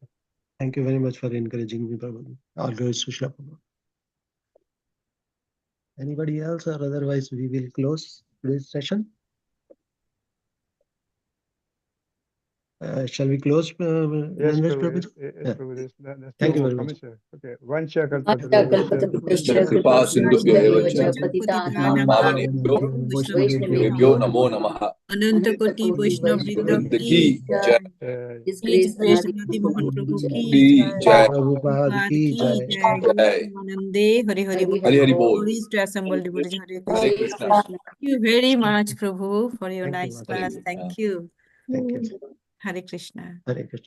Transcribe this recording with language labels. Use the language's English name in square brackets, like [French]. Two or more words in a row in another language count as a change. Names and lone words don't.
[English] Thank you very much for encouraging me, Prabhu. All glories to Srila Prabhu. Anybody else, or otherwise we will close today's session? Shall we close? Yes, Nandraj Prabhu. Prabhu? Yes, Yeah. Prabhu. There's Thank you no very much. comments, sir. Okay. Vancha [Sanskrit] Kalpataruvyascha कृपा सिन्धुभ्यो एव च पतितानां पावनेभ्यो वैष्णवेभ्यो नमो नमः [Hindi] अनंत कोटि वैष्णव वृंद वृंद की की जय जय। [English] His His Grace Grace Anadi अनादि Mohan मोहन Prabhu प्रभु [Hindi] ki की की जय। जय Prabhupada प्रभुपाद ki की jai. जय। जय [Bangla] আনন্দে হরি হরি বোল। হরি হরি বোল [English] Glories to assemble devotees. Hare हरे Krishna. कृष्णा Thank you very much, Prabhu, for your Thank you, nice Mataji. class. Thank you. Thank you. Hare Krishna. Hare Krishna.